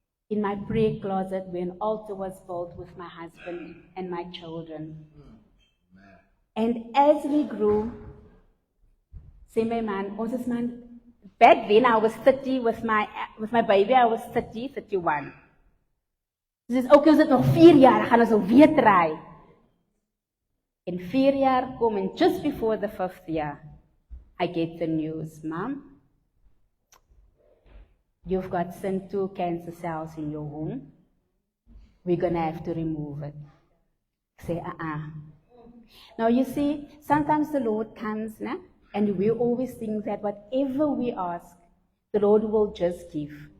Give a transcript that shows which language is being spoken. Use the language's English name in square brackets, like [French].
[English] In my prayer closet where an altar was built with my husband and my children. And as we grew, say my man, [Afrikaans] ons is man, [English] back then I was 30 with my baby, I was 30, 31. [Afrikaans] Dus okay, ons het nog 4 jaar, gaan ons weer try. In 4 jaar kom, [English] and just before the 5th year, I get the news, Mom, you've got two cancer cells in your womb. We're going to have to remove it. I say, Now you see, sometimes the Lord comes, and we always think that whatever we ask, the Lord will just give.